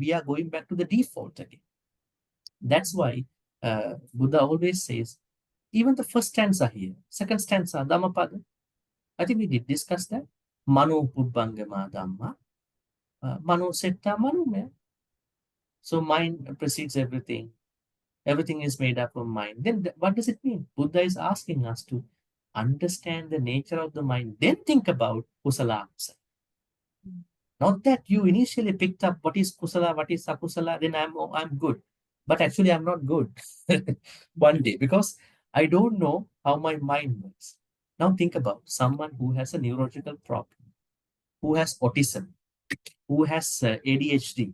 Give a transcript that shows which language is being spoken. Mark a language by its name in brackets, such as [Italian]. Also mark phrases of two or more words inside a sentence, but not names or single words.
[English] We are going back to the default again. That's why Buddha always says, even the first stanza here, second stanza, Dhammapada, I think we did discuss that. [Pali] Mano Pubbangama Dhamma. Mano Setta Manumaya. [English] So mind precedes everything. Everything is made up of mind. Then what does it mean? Buddha is asking us to understand the nature of the mind, then think about [Pali] kusala akusala. [English] Not that you initially picked up what is kusala, what is akusala, then I'm good. But actually I'm not good one day because I don't know how my mind works. Now think about someone who has a neurological problem, who has autism, who has ADHD.